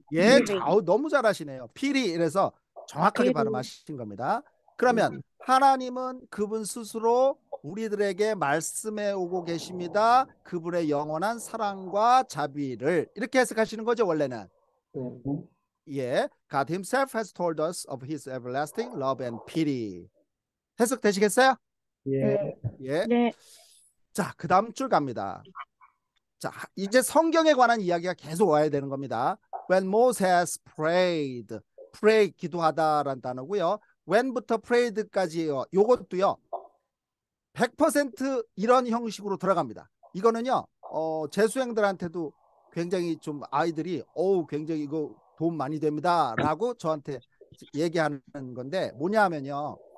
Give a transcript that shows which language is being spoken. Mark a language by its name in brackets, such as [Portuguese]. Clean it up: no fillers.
[Korean] 예, 너무 잘하시네요. PD 이래서 정확하게 [English] PD. [Korean] 발음하신 겁니다. 그러면 하나님은 그분 스스로 우리들에게 말씀해 오고 계십니다. 그분의 영원한 사랑과 자비를 이렇게 해석하시는 거죠, 원래는. [English] 예, God himself has told us of his everlasting love and pity. [Korean] 해석 되시겠어요? 예. 예. 네. 자, 그 다음 줄 갑니다. 자, 이제 성경에 관한 이야기가 계속 와야 되는 겁니다. [English] When Moses prayed, pray [Korean] 기도하다라는 단어고요. when부터 prayed까지요. 요것도요. 100% 이런 형식으로 들어갑니다. 이거는요. 재수생들한테도 굉장히 좀 아이들이 굉장히 이거 도움 많이 됩니다라고 저한테 얘기하는 건데 뭐냐 하면요.